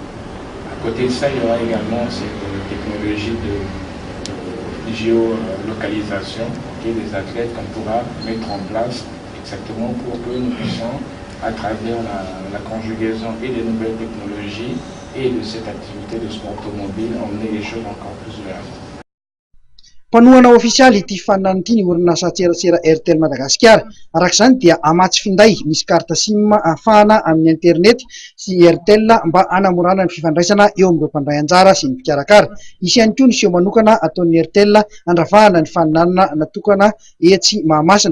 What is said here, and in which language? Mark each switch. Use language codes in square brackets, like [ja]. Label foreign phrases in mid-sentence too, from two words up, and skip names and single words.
[fr] À côté de ça, il y aura également cette technologie de géolocalisation des athlètes qu'on pourra mettre en place exactement pour que nous puissions, à travers la conjugaison et des nouvelles technologies et de cette activité de sport automobile, emmener les choses encore plus vers l'avant. [mg] Mpanohana ofisialy ity faninanana ity ny orinasa tserasera Airtel Madagasikara. Arak'izany dia amatsy finday misy [fr] carte SIM [mg] ahafahana amin'ny internet sy Airtel mba hanamorana ny fifandraisana eo amin'ireo mpandray anjara sy ny mpikarakara. Isy ihany koa ny seho manokana ataon'ny Airtel andravahana ny faninanana natokana etsy Mahamasina.